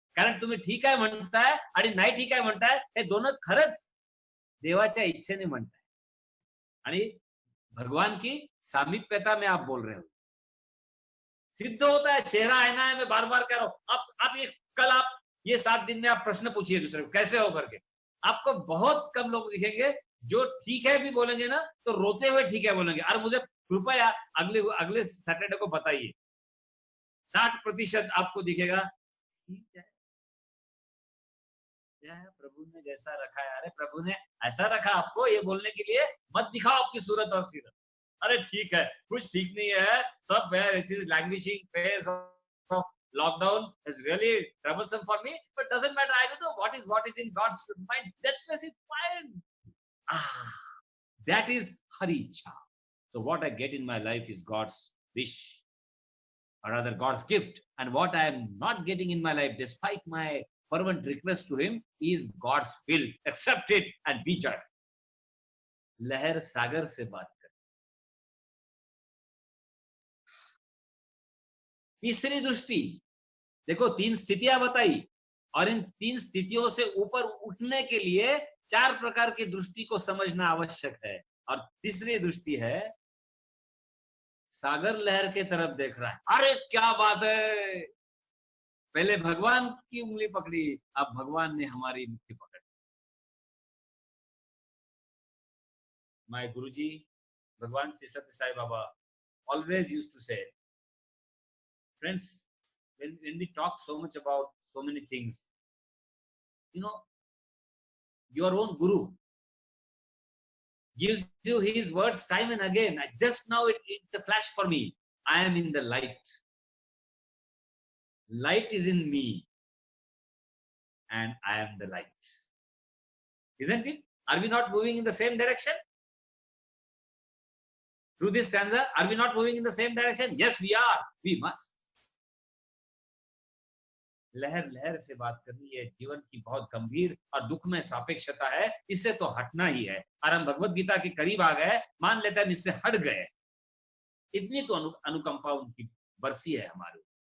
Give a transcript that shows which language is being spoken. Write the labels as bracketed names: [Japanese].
[Marathi] कारण तुम्ही ठीक आहे म्हणताय आणि नाही ठीक आहे म्हणताय, हे दोनों खरंच देवाच्या इच्छेने म्हणताय आणि [Hindi] भगवान की सामीप्यता में आप बोल रहे हो। सिद्ध होता है, चेहरा आईना है, मैं बार बार कह रहा हूं। आप कल आप ये 7 दिन में आप प्रश्न पूछिए दूसरे को कैसे हो करके, आपको बहुत कम लोग दिखेंगे जो ठीक है भी बोलेंगे ना तो रोते हुए ठीक है बोलेंगे। और मुझे कृपया अगले सैटरडे को बताइए, 60% आपको दिखेगा ठीक है, प्रभु ने जैसा रखा है। अरे प्रभु ने ऐसा रखा आपको ये बोलने के लिए, मत दिखाओ आपकी सूरत और सीरत। अरे ठीक है, कुछ ठीक नहीं है, सब languishing face [English] lockdown is really troublesome for me, but doesn't matter. I don't know what is in God's mind. Let's face it, fine. That is Haricha. So what I get in my life is God's wish, or rather God's gift. And what I am not getting in my life, despite my fervent request to Him, is God's will. Accept it and be joyful. [Hindi] लहर सागर से बात कर. तीसरी दृष्टि देखो, 3 स्थितियां बताई, और इन 3 स्थितियों से ऊपर उठने के लिए 4 प्रकार की दृष्टि को समझना आवश्यक है. और तीसरी दृष्टि है, सागर लहर के तरफ देख रहा है. अरे क्या बात है, पहले भगवान की उंगली पकड़ी, अब भगवान ने हमारी मुट्ठी पकड़ी. [English] My Guruji, Bhagwan Sri Sathya Sai Baba, always used to say, friends, when we talk so much about so many things, you know, your own Guru gives you his words time and again. Just now it's a flash for me. I am in the light. Light is in me, and I am the light. Isn't it? Are we not moving in the same direction? Through this stanza, are we not moving in the same direction? Yes, we are. We must. [Hindi] लहर लहर से बात करनी, है जीवन की बहुत गंभीर और दुख में सापेक्षता है. इससे तो हटना ही है. और हम भगवत गीता के करीब आ गए, मान लेते हैं इससे हट गए. इतनी तो अनुकंपा उनकी बरसी है हमारे.